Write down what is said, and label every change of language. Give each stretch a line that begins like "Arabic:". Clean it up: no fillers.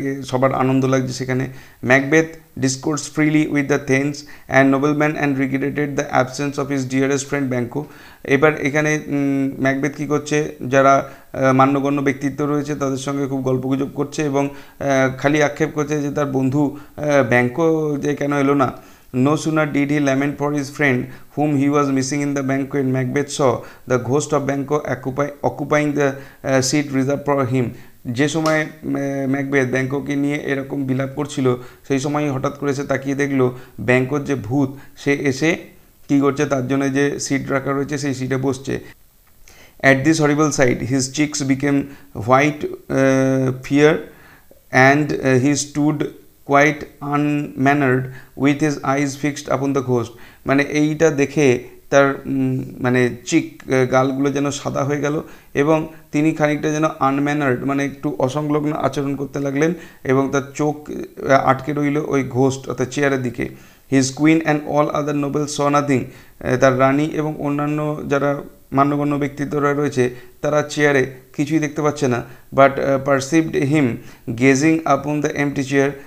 Bangla: সবার আনন্দ লাগছে সেখানে।
English: Macbeth discourse freely with the thanes and nobleman and regretted the absence of his dearest friend Banquo.
Bangla: এবার এখানে ম্যাকবেথ কী করছে, যারা মান্যগণ্য ব্যক্তিত্ব রয়েছে তাদের সঙ্গে খুব গল্পগুজব করছে এবং খালি আক্ষেপ করছে যে তার বন্ধু ব্যাঙ্কো যে কেন এলো না।
English: No sooner did he lament for his friend whom he was missing in the banquet, Macbeth saw the ghost of Banquo occupying the seat reserved for him.
Bangla: যে সময় ম্যাকবেথ ব্যাঙ্কোকে নিয়ে এরকম বিলাপ করছিল সেই সময়ই হঠাৎ করে সে তাকিয়ে দেখলো ব্যাঙ্কোর যে ভূত সে এসে কী করছে, তার জন্য যে সিট রাখা রয়েছে সেই সিটে বসছে।
English: At this horrible sight his cheeks became white fear and he stood quite unmannered with his eyes fixed upon the ghost।
Bangla: মানে এইটা দেখে তার মানে গালগুলো যেন সাদা হয়ে গেল এবং তিনি খানিকটা যেন আনম্যানার্ড মানে একটু অসংলগ্ন আচরণ করতে লাগলেন এবং তার চোখ আটকে রইল ওই ঘোস্ট অর্থাৎ চেয়ারের দিকে।
English: His queen and all other noble saw nothing.
Bangla: তার রানী এবং অন্যান্য যারা মান্যগণ্য ব্যক্তিত্বরা রয়েছে তারা চেয়ারে কিছুই দেখতে পাচ্ছে না,
English: But perceived him gazing upon the empty chair.